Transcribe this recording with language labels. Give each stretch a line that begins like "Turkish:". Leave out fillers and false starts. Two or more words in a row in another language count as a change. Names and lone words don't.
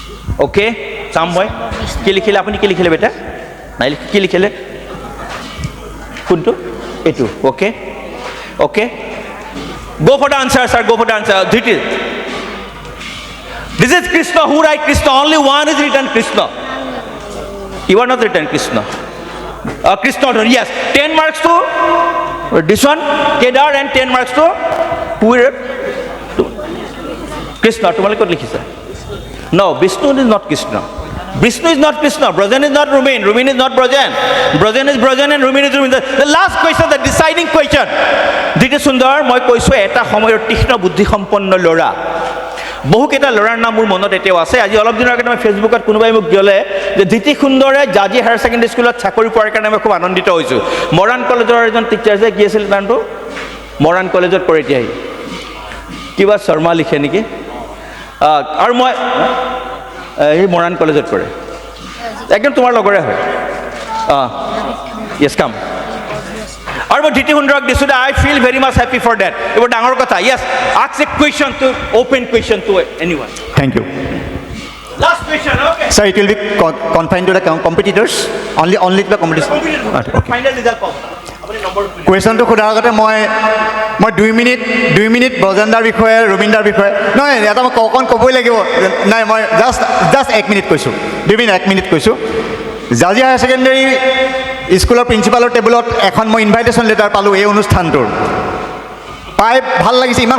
Assamese: অ'কে চাম মই কি লিখিলে আপুনি কি লিখিলে বেটা নাই কি লিখিলে কোনটো এইটো অ'কে অ'কে
English: go for the answer sir go for the answer this is Krishna who write Krishna only one is written Krishna you are not written Krishna Krishna yes 10 marks to this one Kedar and 10 marks to who Krishna
Assamese: তোমালোকে ক'ত লিখিছা
English: no Vishnu is not Krishna Vishnu is not Krishna Brajan is not Rumin Rumin is not Brajan Brajan is Brajan and Rumin is Rumin the last question the deciding question
Assamese: Dhiti Sundar মই কৈছো এটা সময়ৰ তীক্ষ্ণ বুদ্ধি সম্পন্ন ল'ৰা বহুকেইটা ল'ৰাৰ নাম মোৰ মনত এতিয়াও আছে আজি অলপ দিনৰ আগতে মই ফেচবুকত কোনোবাই মোক দিলে যে ধীতি সুন্দৰে জাজি হায়াৰ ছেকেণ্ডেৰী স্কুলত চাকৰি পোৱাৰ কাৰণে মই খুব আনন্দিত হৈছোঁ মৰাণ কলেজৰ এজন টিচাৰ যে কি আছিল নামটো মৰাণ কলেজত পঢ়ে এতিয়া কিবা শৰ্মা লিখে নেকি আৰু মই এই মৰাণ কলেজত পঢ়ে একদম তোমাৰ লগৰে হয়
English: yes come
Assamese: আৰু মই ধীতি সুন্দৰক দিছোঁ যে
English: I feel very much happy for that
Assamese: এইবোৰ ডাঙৰ কথা
English: yes ask a question to open question to anyone Thank you. last question okay Sir, it will be confined to the competitors? Only to the competition? Okay. final result
Assamese: পাব আপুনি নম্বৰ কুৱেশ্যনটো সোধাৰ আগতে মই 2 মিনিট ব্ৰজেন্দাৰ বিষয়ে ৰবীন্দাৰ বিষয়ে নহয় এটা মই অকণ ক'বই লাগিব নাই মই জাষ্ট 1 মিনিট কৈছোঁ 1 মিনিট কৈছোঁ জাজি হায়াৰ ছেকেণ্ডেৰী স্কুলৰ প্ৰিন্সিপালৰ টেবুলত এখন মই
English: invitation letter
Assamese: পালোঁ এই অনুষ্ঠানটোৰ পাই ভাল লাগিছে ইমান